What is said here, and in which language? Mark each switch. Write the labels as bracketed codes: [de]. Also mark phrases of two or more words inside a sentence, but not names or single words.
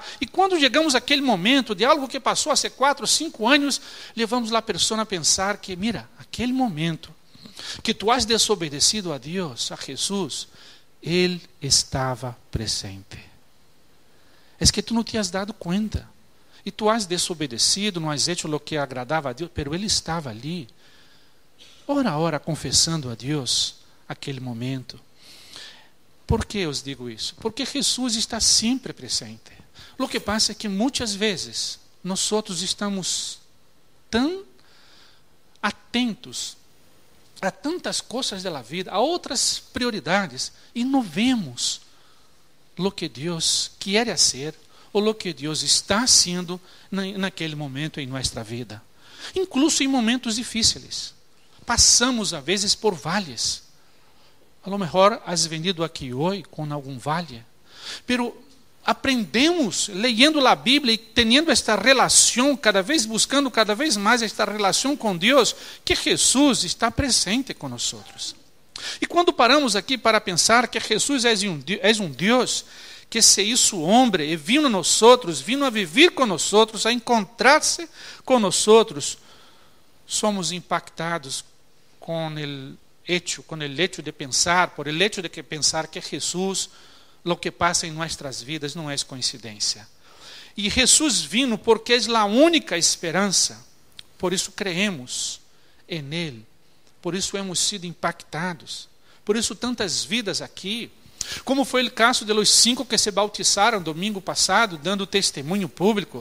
[pt] E quando chegamos àquele momento de algo que passou há 4 ou 5 anos, levamos a pessoa a pensar que, mira, aquele momento que tu [es] has desobedecido [pt] a Deus, a Jesus, Ele estava presente. É que tu não te [es] has dado [pt] conta. E tu [es] has desobedecido, [pt] não [es] has hecho [pt] o que agradava a Deus, pero Ele estava ali, hora a hora, confessando a Deus aquele momento. Por que eu digo isso? Porque Jesus está sempre presente. O que passa é que muitas vezes nós outros estamos tão atentos a tantas coisas da vida, a outras prioridades, e não vemos o que Deus quer ser, ou o que Deus está sendo naquele momento em nossa vida. Incluso em momentos difíceis. Passamos, às vezes, por vales. [es] A lo mejor has venido [pt] aqui hoje com algum vale, pero aprendemos, leyendo a Bíblia e tendo esta relação, buscando cada vez mais esta relação com Deus, que Jesus está presente com nós. E quando paramos aqui para pensar que Jesus é um Deus que [es] se hizo [pt] homem e vino a nós, vino a viver com nós, a encontrar-se com nós, somos impactados com o hecho de pensar, [es] por el hecho de que [pt] pensar que Jesus, [es] lo que [pt] passa em nossas vidas não é coincidência. E Jesus vino porque é a única esperança, por isso creemos em Ele, por isso [es] hemos sido [pt] impactados, por isso tantas vidas aqui, como foi o caso de los 5 que se bautizaram domingo passado, dando testemunho público.